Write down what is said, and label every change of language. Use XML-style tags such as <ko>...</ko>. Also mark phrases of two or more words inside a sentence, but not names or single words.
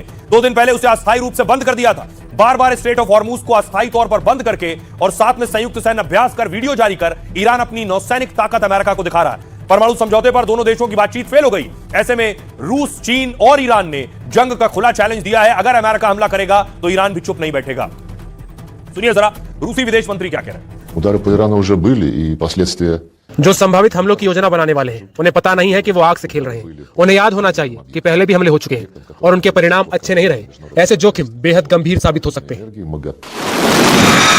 <hi>2 दिन पहले उसे अस्थायी रूप से बंद कर दिया था। बार बार स्ट्रेट ऑफ हॉर्मूज को अस्थायी तौर पर बंद करके और साथ में संयुक्त सैन्य अभ्यास कर वीडियो जारी कर ईरान अपनी नौसैनिक ताकत अमेरिका को दिखा रहा है। परमाणु समझौते पर दोनों देशों की बातचीत फेल हो गई। ऐसे में रूस, चीन और ईरान ने जंग का खुला चैलेंज दिया है। अगर अमेरिका हमला करेगा तो ईरान भी चुप नहीं बैठेगा। सुनिए जरा रूसी विदेश मंत्री क्या कह रहे हैं।</hi> <ru>Удары по Ирану уже были, и последствия</ru> <hi>जो संभावित हमलों की योजना बनाने वाले हैं उन्हें पता नहीं है कि वो आग से खेल रहे हैं। उन्हें याद होना चाहिए कि पहले भी हमले हो चुके हैं और उनके परिणाम अच्छे नहीं रहे। ऐसे जोखिम बेहद गंभीर साबित हो सकते हैं।</hi> <ru>энергии МАГАТ.</ru>